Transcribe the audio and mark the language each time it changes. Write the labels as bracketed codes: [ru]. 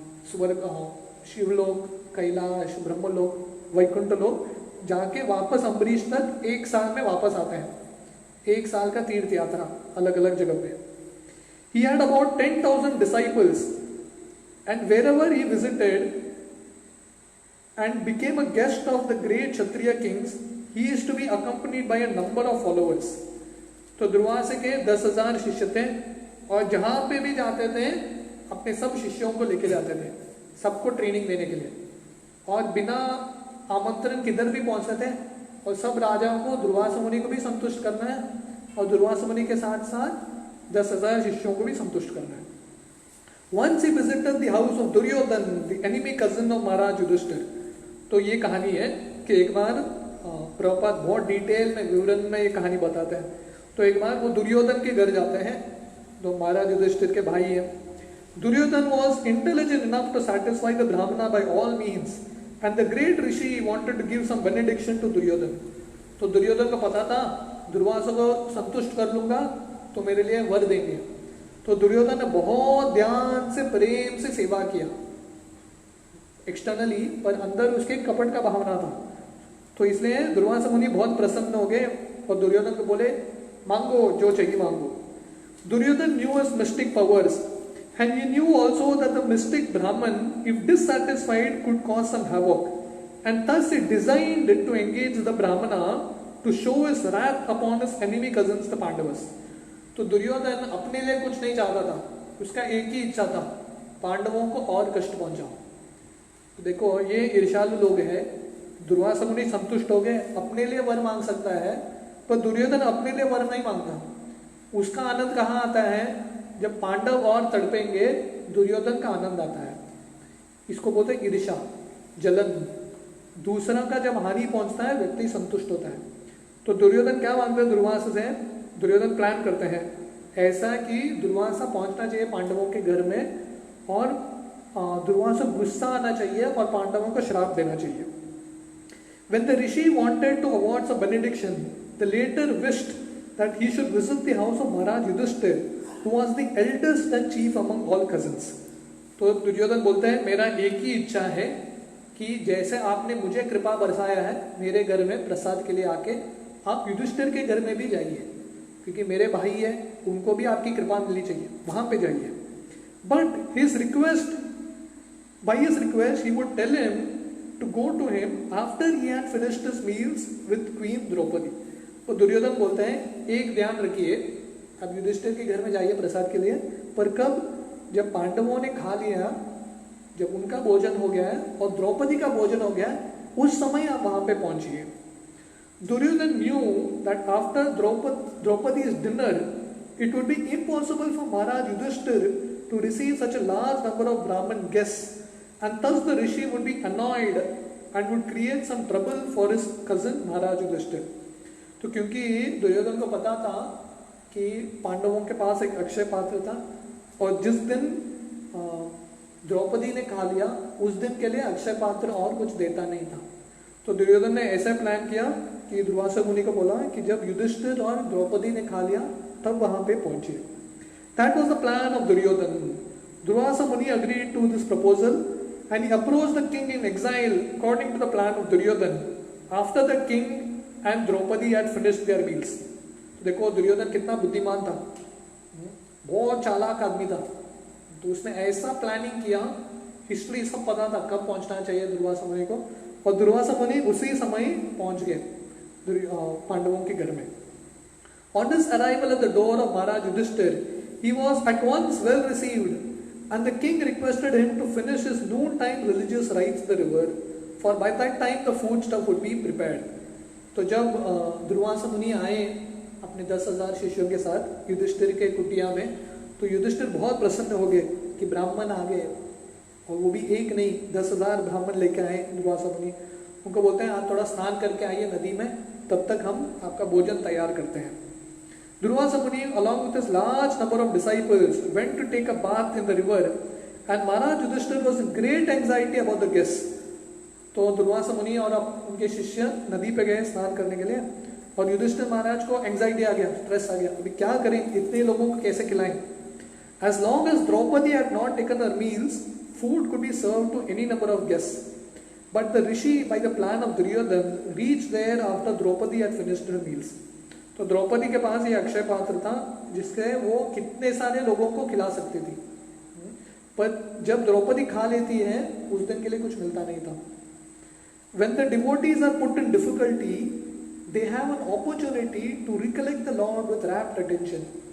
[hi] स्वर्ग, शिवलोक, कैलाश, ब्रह्मलोक, वैकुंठ लोक, जाके वापस अम्बरीश तक 1 साल में वापस आते हैं। 1 साल का तीर्थ यात्रा अलग अलग जगह पे। [en] He had about 10,000 disciples, and wherever he visited and became a guest of the great Kshatriya kings, he used to be accompanied by a number of followers. [hi] तो दुर्वासा के 10,000 शिष्य थे, और जहां पे भी जाते थे अपने सब शिष्यों को लेके जाते थे, सबको ट्रेनिंग देने के लिए, और बिना आमंत्रण किधर भी पहुंचते थे। और सब राजाओं को, दुर्वासा मुनि को भी संतुष्ट करना है, और दुर्वासा मुनि के साथ साथ 10,000 शिष्यों को भी संतुष्ट करना है। [en] Once he visited the house of Duryodhan, the enemy cousin of Maharaj Yudhishthir. [hi] तो ये कहानी है कि एक बार प्रभुपाद बहुत डिटेल में, विवरण में ये कहानी बताते हैं। तो एक बार वो दुर्योधन के घर जाते हैं, जो महाराज युधिष्ठिर के भाई है। [en] Duryodhan was intelligent enough to satisfy the Brahmana by all means, and the great rishi wanted to give some benediction to Duryodhan. [hi] तो दुर्योधन को पता था दुर्वासा को संतुष्ट कर लूंगा तो मेरे लिए वर देंगे। तो दुर्योधन ने बहुत ध्यान से, प्रेम से सेवा किया एक्सटर्नली, पर अंदर उसके कपट का भावना था। तो इसलिए दुर्वासा मुनि बहुत प्रसन्न हो गए और दुर्योधन को बोले, मांगो जो चाहिए मांगो। [en] Duryodhan knew his mystic powers, and he knew also that the mystic Brahman, if dissatisfied, could cause some havoc, and thus he designed to engage the Brahmana to show his wrath upon his enemy cousins the Pandavas. [hi] तो दुर्योधन अपने लिए कुछ नहीं चाहता था, उसका एक ही इच्छा था, पांडवों को और कष्ट पहुंचाओ। तो देखो ये ईर्ष्यालु लोग हैं। दुर्वासा मुनि संतुष्ट हो गए, अपने लिए वर मांग सकता है, पर दुर्योधन अपने लिए वर नहीं मांगता। उसका आनंद कहाँ आता है? जब पांडव और तड़पेंगे, दुर्योधन का आनंद आता है। इसको बोलते हैं ईर्ष्या, जलन। दूसरा का जब हानि पहुंचता है, व्यक्ति संतुष्ट होता है। तो दुर्योधन क्या मांगते हैं दुर्वासा से? दुर्योधन प्लान करते हैं ऐसा कि दुर्वासा पहुंचना चाहिए पांडवों के घर में, और दुर्वासा गुस्सा आना चाहिए और पांडवों को श्राप देना चाहिए। [en] When the rishi wanted to award some benediction, the later wished that he should visit the house of Maharaj Yudhishthir, who was the eldest and chief among all cousins. [hi] तो दुर्योधन बोलते हैं, मेरा एक ही इच्छा है कि जैसे आपने मुझे कृपा बरसाया है, मेरे घर में प्रसाद के लिए आके आप युधिष्ठिर के घर में भी जाइए, क्योंकि मेरे भाई है, उनको भी आपकी कृपा मिलनी चाहिए, वहां पे जाइए। [en] But his request, by his request he would tell him to go to him after he had finished his meals with Queen Draupadi. [hi] तो दुर्योधन बोलते हैं, एक ध्यान रखिए, अब युधिष्ठिर के घर में जाइए प्रसाद के लिए, पर कब? जब पांडवों ने खा लिया, जब उनका भोजन हो गया है और द्रौपदी का भोजन हो गया है, उस समय आप वहां पे पहुंचिए। [en] Duryodhan knew that after Draupadi's dinner, it would be impossible for Maharaj Yudhishthir to receive such a large number of Brahmin guests, and thus the rishi would be annoyed and would create some trouble for his cousin Maharaj Yudhishthir. [hi] तो क्योंकि दुर्योधन को पता था कि पांडवों के पास एक अक्षय पात्र था, और जिस दिन द्रौपदी ने खा लिया, उस दिन के लिए अक्षय पात्र और कुछ देता नहीं था। तो दुर्योधन ने ऐसा प्लान किया कि दुर्वासा मुनि को बोला कि जब युधिष्ठिर और द्रौपदी ने खा लिया तब वहां पे पहुंचे। [en] That was the plan of Duryodhan. Durvasa Muni agreed to this proposal, and he approached the king in exile according to the plan of Duryodhan, after the king and Draupadi had finished their meals. [hi] देखो दुर्योधन कितना बुद्धिमान था, बहुत चालाक आदमी था। तो उसने ऐसा प्लानिंग किया, हिस्ट्री सब पता था कब पहुंचना चाहिए दुर्वासा मुनि को, और दुर्वासा मुनि उसी समय पहुंच गए पांडवों के घर में। [en] On his arrival at the door of Maharaj Yudhishthir, he was at once well received, and the king requested him to finish his noontime religious rites at the river, for by that time the food stuff would be prepared. [hi] तो जब दुर्वासा मुनि आए अपने 10,000 शिष्यों के साथ युधिष्ठिर के कुटिया में, तो युधिष्ठिर बहुत प्रसन्न हो गए कि ब्राह्मण आ गए, और वो भी एक नहीं 10,000 ब्राह्मण लेके आए दुर्वासा मुनि। उनको बोलते हैं आप थोड़ा स्नान करके आइए नदी में, तब तक हम आपका भोजन तैयार करते हैं। [en] Durvasa Muni, along with his large number of disciples, went to take a bath in the river, and Maharaj Yudhishthir was in great anxiety about the guests. [hi] तो दुर्वासा मुनि और उनके शिष्य नदी पे गए स्नान करने के लिए, और युधिष्ठिर महाराज को एंजाइटी आ गया, स्ट्रेस आ गया, अभी क्या करें, इतने लोगों को कैसे खिलाएं। [en] As long as Draupadi had not taken her meals, food could be served to any number of guests. But the rishi, by the plan of Duryodhan, reached there after Draupadi had finished her meals. [hi] तो द्रौपदी के पास ये अक्षय पात्र था जिससे वो कितने सारे लोगों को खिला सकती थी, पर जब द्रौपदी खा लेती है उस दिन के लिए कुछ मिलता नहीं था. [en] When the devotees are put in difficulty, they have an opportunity to recollect the Lord with rapt attention.